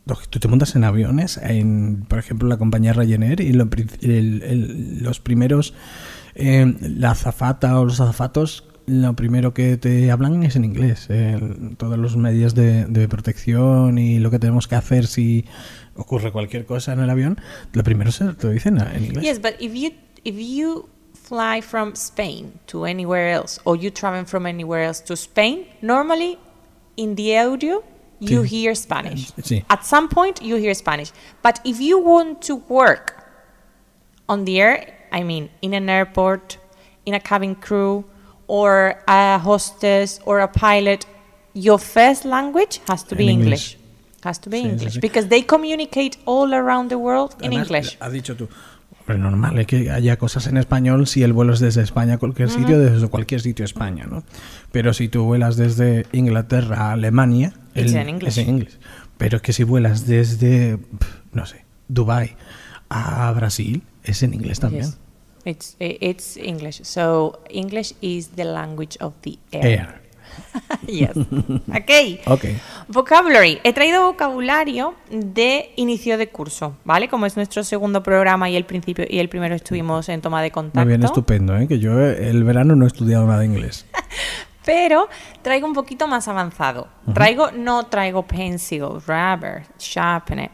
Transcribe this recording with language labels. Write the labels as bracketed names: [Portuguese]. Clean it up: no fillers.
[Spanish] Tú te montas en aviones, en, por ejemplo, la compañía Ryanair, y los primeros, la azafata o los azafatos, lo primero que te hablan es en inglés. Todas las medidas de protección y lo que tenemos que hacer si ocurre cualquier cosa en el avión, lo primero se te dicen en inglés. [English] Yes, but if you fly from Spain to anywhere else, or you travel from anywhere else to Spain, normally in the audio you sí. hear Spanish. [Spanish] Sí. [English] At some point you hear Spanish. But if you want to work on the air, I mean in an airport, in a cabin crew, or a hostess or a pilot, your first language has to be English. Has to be sí, English. [Spanish] Sí, sí. [English] Because they communicate all around the world in [Spanish] además, [English] English. [Spanish] Has dicho tú, pero normal es que haya cosas en español si el vuelo es desde España a cualquier sitio, desde cualquier sitio de España, ¿no? Pero si tú vuelas desde Inglaterra a Alemania, es en inglés. Pero es que si vuelas desde, no sé, Dubai a Brasil, es en inglés también. [English] Yes. It's English. So, English is the language of the air. Yes. Okay. Okay. Vocabulary. [Spanish] He traído vocabulario de inicio de curso, ¿vale? Como es nuestro segundo programa y el principio y el primero estuvimos en toma de contacto. Muy bien, estupendo, ¿eh? Que yo el verano no he estudiado nada de inglés. Pero traigo un poquito más avanzado. Traigo, no traigo pencil, rubber, sharpener.